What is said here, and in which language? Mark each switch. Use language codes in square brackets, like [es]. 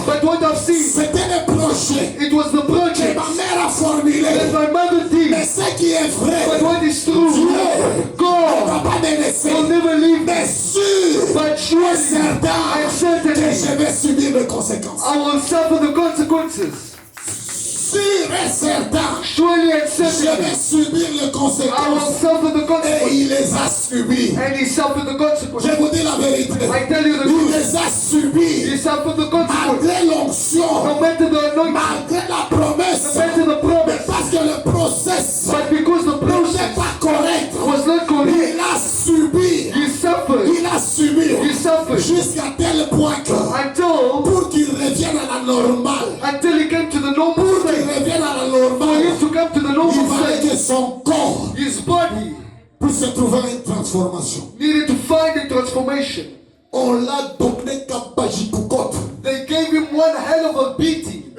[en] But what I've seen, [fr] c'était le projet [en] it was the [fr] que [en] project [fr] ma mère a formulé. [en] that my mother [fr] Mais [en] did. [fr] ce qui est [en] But [fr] vrai, [en] what is true, [fr] Dieu ne [en] God [fr] va pas me laisser. [en] will never leave [fr] Mais [en] me. [fr] sûr [en] But [fr] et [en] surely [fr] certain [en] and [fr] que [en] certainly [fr] je vais subir les conséquences. [en] I will suffer the consequences. [fr] sûr et certain, [en] surely and [fr] je [en] certainly, [fr] vais subir les [en] I will [fr] conséquences. [en] suffer the [fr] Et [en] consequences. [fr] il les a subies. [en] And he suffered the consequences. [fr] Je vous dis la vérité. [en] I tell you the [fr] Il [en] truth. [fr] les a [en] He [fr] subies. [en] suffered the consequences. [fr] Malgré l'onction, [en] No matter the anointing, [fr] malgré la [en] no [fr] promesse. [en] matter the promise, [fr] Parce que le process [en] but because the [fr] n'est [en] process [fr] pas correct. [en] was not correct, [fr] Il a subi. [en] he suffered. [fr] Il a subi. [en] He suffered [fr] Jusqu'à tel point que [en] until [fr] pour qu'il revienne à la normale, [en] he came to the normal [fr] pour qu'il [en] state. [fr] revienne à la [en] For [fr] normale, [en] him to come to the [fr] il [en] normal [fr] fallait [en] state, [fr] que son corps [en] his body [fr] puisse trouver une transformation. [en] needed to find a transformation. [fr] On l'a donné Kabajikoukot. [en] They gave him one hell of a beating.